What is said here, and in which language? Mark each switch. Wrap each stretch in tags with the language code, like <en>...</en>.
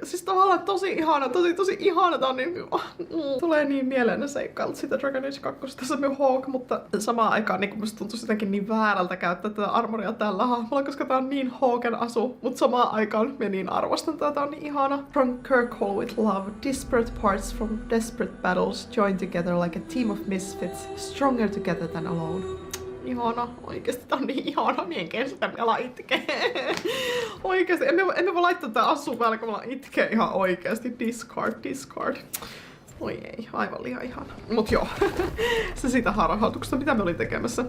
<fi>Siis tavallaan tosi ihana, tosi ihana. Tää on niin... Tulee niin mieleen seikkailut sitä Dragon Age 2. Tässä on Hawk, mutta samaan aikaan niin musta tuntuu jotenkin niin väärältä käyttää tätä armoria tällä hahmolla, koska tää on niin Hawken asu. Mutta samaan aikaan mä niin arvostan tätä. Tää on niin ihana.</fi> <en>From Kirkhall with love. Disparate parts from desperate battles join together like a team of misfits. Stronger together than alone.</en> <fi>Ihana. Oikeesti tää on niin ihana. Mie en kestä, minä alan itkee. Oikeesti. Emme voi laittaa tää assun päälle, kun mä itkee ihan oikeesti. Discard. Oi ei, aivan liian ihana. Mut joo, se siitä harhautuksesta, mitä me olin tekemässä.</fi>